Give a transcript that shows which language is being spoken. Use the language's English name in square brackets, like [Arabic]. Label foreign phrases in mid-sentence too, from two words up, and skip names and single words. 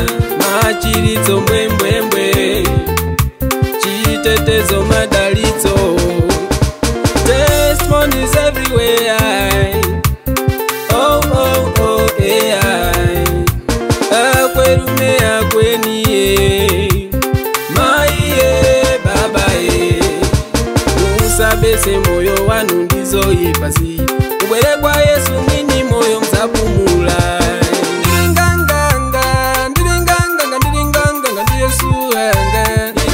[Nyanja] Machiritso mbwembwembwe, chitetezo madalitso, [English] testimonies everywhere. Oh oh oh yeah. [Nyanja] Akwerume akweniye, maiye babaye. Musabese moyo wanu ndizoyipasi, ubwere kwa Yesu mwini moyo mzapumula. Ndi Yesu wanga.